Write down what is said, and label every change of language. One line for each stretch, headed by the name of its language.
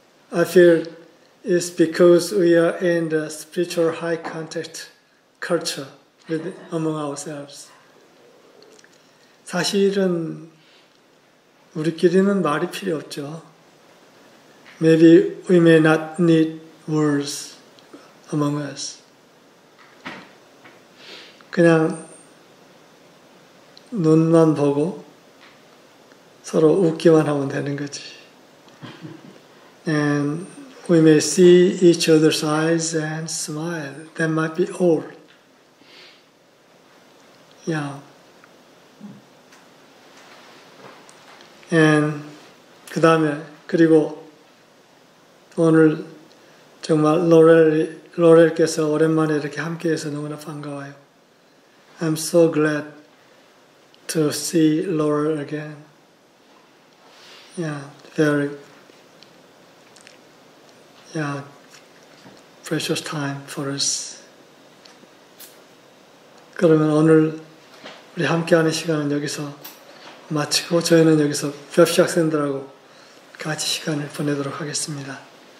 English: I feel it's because we are in the spiritual high context culture among ourselves.
Korean: 사실은 우리끼리는 말이 필요 없죠.
English: Maybe we may not need words among us.
Korean: 그냥 눈만 보고 서로 웃기만 하면 되는 거지.
English: And we may see each other's eyes and smile. That might be all. Yeah.
Korean: And 그 다음에 그리고 오늘 정말 로렐께서 오랜만에 이렇게 함께해서 너무나 반가워요.
English: I'm so glad to see Laurel again. Yeah, very precious time for us.
Korean: 그러면 오늘 우리 함께하는 시간은 여기서 마치고 저희는 여기서 펩시 학생들하고 같이 시간을 보내도록 하겠습니다.